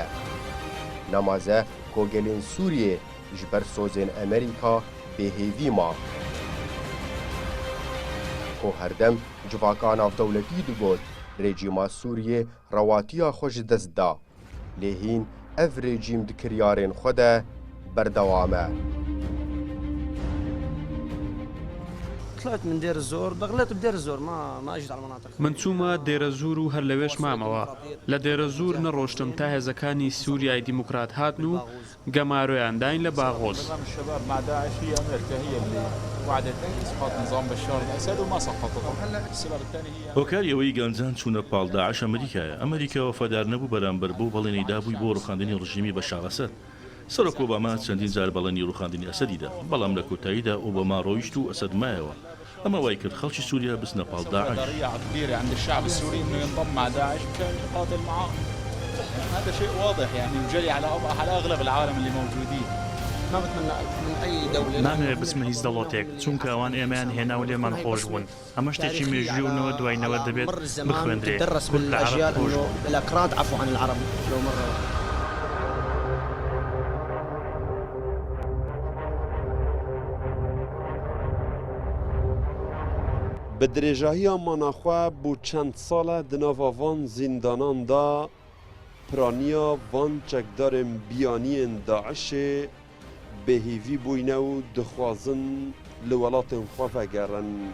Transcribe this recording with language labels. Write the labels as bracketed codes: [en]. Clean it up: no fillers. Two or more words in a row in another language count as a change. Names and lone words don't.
[ku] Nemaze kogelên Sûriyê ji ber sozên Amerîka bêhêvî ma. Ko herdem civaka navdewletî digot rejîma Sûriyê rewatiya xwe ji dest da. Lê hîn ev rejîm di kiryarên xwe de berdewam e. [ar] طلعت من دير الزور دخلت بدير الزور ما اجيت على المناطق [ckb] من چوومە دێرە زور و هەر لەوێش مامەوە لە دێرە زور نەڕۆشتم تا هێزەکانی سووریای دیموکرات هاتن و گەمارۆیان داین لە باغۆز هۆکاریەوەی گەنجان چوونە پاڵ داعش ئەمریکایە ئەمریکا وەفادار نەبوو بەرامبەر بۆ بەڵێنی دابووی بۆ ڕوخاندنی ڕژیمی بەشار ئەسەد سەرۆک ئۆباما چەندین جار بەڵێنی ڕوخاندنی ئەسەدیدا بەڵام لە کۆتاییدا ئۆباما ڕۆیشت و ئەسەد مایەوە ئەمە وای کرد خەڵکی سووریا بچنە پاڵ داعش [ar] عند الشعب السوري انه ينضم مع داعش مشان يقاتل معه هذا شيء واضح يعني وجري على اغلب العالم اللي موجودين ما بتمنى من اي دوله [ckb] نامەوێت بچمە هیچ دەوڵەتێک چونکە ئەوان ئێمەیان هێنا و لێمان خۆش بوون ئەمە شتێکی مێژوونەوە دوایینەوە دەبێت بخوێندرێت [ar] الاكراد عفوا عن العرب لو مره [ku] Bi dirêjahiya manaxwe bû çend sala di nava van zîndanan da piraniya van çekdarên biyaniyên Daişê bêhêvî bûyne û dixwazin li welatên xwe vegerin.